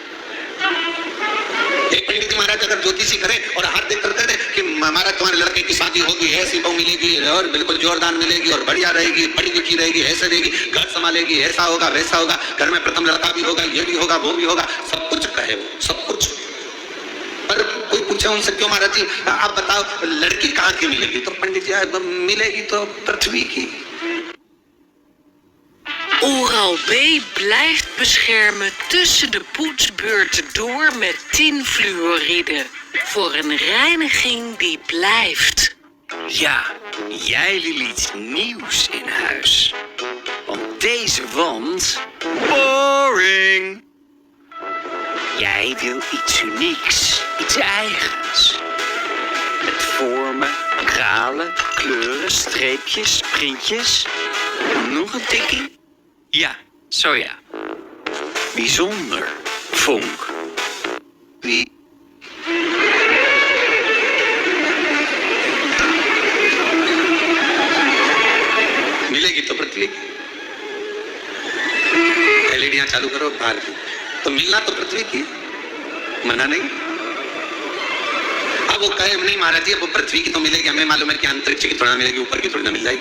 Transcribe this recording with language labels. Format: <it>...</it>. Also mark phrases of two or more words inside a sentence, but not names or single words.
<hi>एक पंडित जी महाराज अगर ज्योतिषी करें और हाथ देख कर करें कि महाराज तुम्हारे लड़के की शादी होगी, ऐसी बहू मिलेगी और बिल्कुल जोरदार मिलेगी और बढ़िया रहेगी, पढ़ी लिखी रहेगी, ऐसे रहेगी, घर संभालेगी, ऐसा होगा वैसा होगा, घर में प्रथम लड़का भी होगा, ये भी होगा वो भी होगा, सब कुछ कहे वो, सब कुछ। पर कोई पूछे उनसे क्यों महाराज जी आप बताओ लड़की कहाँ की मिलेगी? तो पंडित जी मिलेगी तो पृथ्वी की।</hi> <nl>Paal B blijft beschermen tussen de poetsbeurten door met tinfluoride. Voor een reiniging die blijft. Ja, jij wil iets nieuws in huis. Want deze wand... Boring! Jij wil iets unieks, iets eigens. Met vormen, kralen, kleuren, streepjes, printjes. Nog een tikkie? Ja, zo ja. Bijzonder. Vonk. Wie?</nl> <hi>मिलेगी तो पृथ्वी की। एलईडियां चालू करो बाहर की, तो मिलना तो पृथ्वी की, मना नहीं। अब वो कहे नहीं महाराज जी, अब वो पृथ्वी की तो मिलेगी, हमें मालूम है कि अंतरिक्ष की थोड़ा मिलेगी, ऊपर की थोड़ी ना मिल जाएगी।</hi>